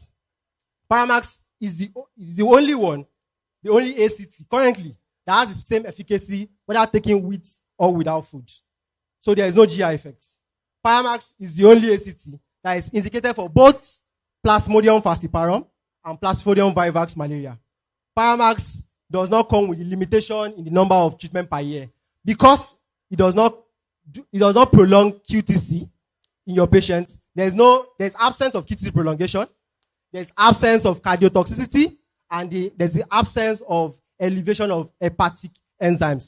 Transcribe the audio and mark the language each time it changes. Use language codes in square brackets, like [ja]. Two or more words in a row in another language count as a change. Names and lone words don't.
[en] Pyramax is the only one, the only ACT currently that has the same efficacy whether taken with or without food. So there is no GI effects. Pyramax is the only ACT that is indicated for both Plasmodium falciparum and Plasmodium vivax malaria. Pyramax does not come with a limitation in the number of treatment per year because it does not prolong QTC in your patient. There's absence of QTC prolongation. There's absence of cardiotoxicity, and there's the absence of elevation of hepatic enzymes.